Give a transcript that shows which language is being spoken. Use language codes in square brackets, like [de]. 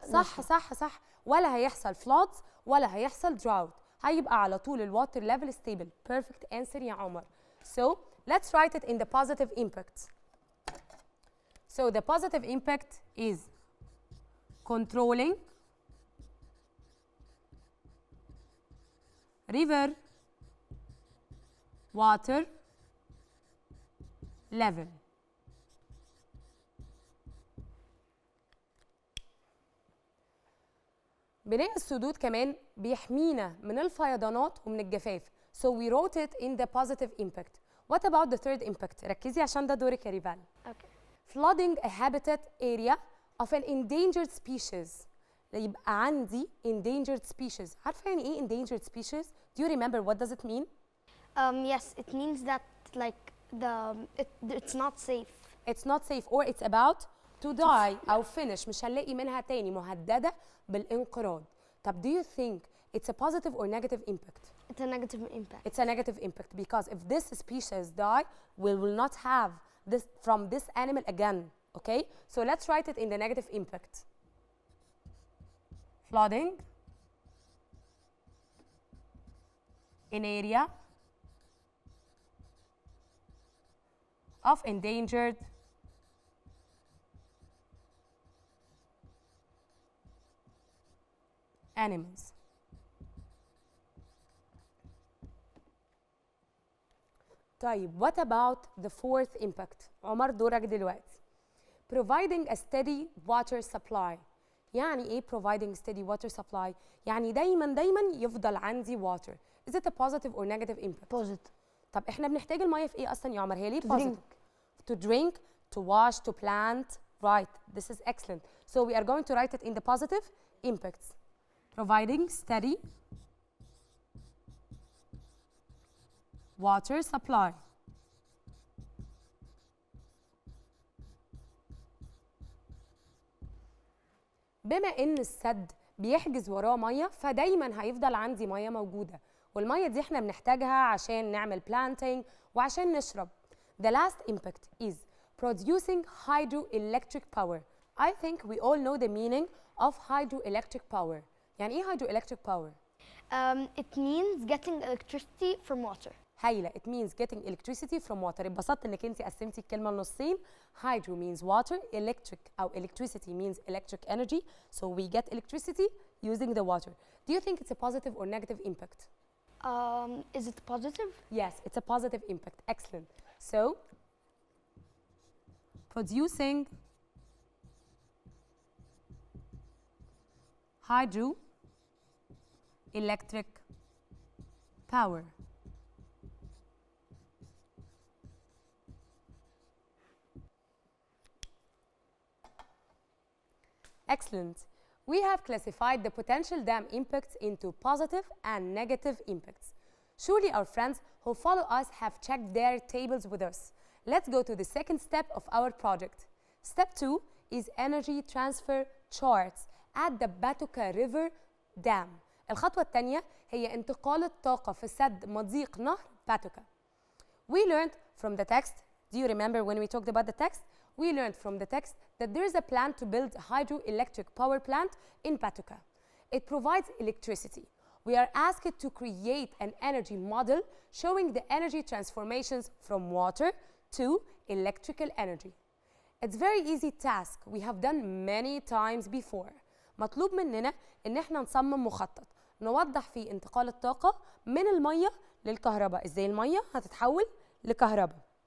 [ar] صح صح صح، ولا هيحصل floods ولا هيحصل drought، هيبقى على طول الواتر ليفل stable. [en] Perfect answer يا عمر. So let's write it in the positive impact. So the positive impact is controlling river water level. [ar] بناء السدود كمان بيحمينا من الفيضانات ومن الجفاف. [en] So we wrote it in the positive impact. What about the third impact? [ar] ركزي عشان ده دورك يا ريفال. [en] Okay. Flooding a habitat area of an endangered species. [ar] يبقى عندي endangered species. عارفة يعني ايه endangered species? [en] Do you remember what does it mean? Yes, it means that like it's not safe. It's not safe or it's about to die أو finish. [ar] مش هنلاقي منها تاني، مهددة بالانقراض. [en] طب do you think it's a positive or negative impact? It's a negative impact. It's a negative impact because if this species die, we will not have this from this animal again. Okay? So let's write it in the negative impact. Flooding in area of endangered animals. طيب, what about the fourth impact? [ar] عمر دورك دلوقتي. [en] Providing a steady water supply. [ar] يعني ايه providing steady water supply؟ يعني دايما يفضل عندي water. [en] Is it a positive or negative impact؟ positive. [ar] طب احنا بنحتاج المية في ايه اصلا يا عمر؟ هي ليه [en] To positive؟ To drink, to wash, to plant. Right, this is excellent. So we are going to write it in the positive impacts. Providing steady water supply. [ar] بما ان السد بيحجز وراه ميه فدايما هيفضل عندي ميه موجوده، والميه دي احنا بنحتاجها عشان نعمل planting وعشان نشرب. [en] The last impact is producing hydroelectric power. I think we all know the meaning of hydroelectric power. [ar] يعني ايه hydroelectric power؟ [en] It means getting electricity from water. [ar] هايله. [en] It means getting electricity from water. [ar] اتبسطت انك انت قسمتي الكلمه لنصين. [en] Hydro means water, electric او electricity means electric energy. So we get electricity using the water. Do you think it's a positive or negative impact? Is it positive? Yes, it's a positive impact. Excellent. So producing hydroelectric power. Excellent. We have classified the potential dam impacts into positive and negative impacts. Surely our friends who follow us have checked their tables with us. Let's go to the second step of our project. Step 2 is energy transfer charts at the Batuka River Dam. [ar] الخطوة الثانية هي انتقال الطاقة في سد مضيق نهر باتوكا. [en] We learned from the text, do you remember when we talked about the text? We learned from the text that there is a plan to build a hydroelectric power plant in Patuca. It provides electricity. We are asked to create an energy model showing the energy transformations from water to electrical energy. It's very easy task we have done many times before. [ar] مطلوب مننا ان احنا نصمم مخطط نوضح فيه انتقال الطاقة من المية للكهرباء. ازاي المية هتتحول لكهرباء.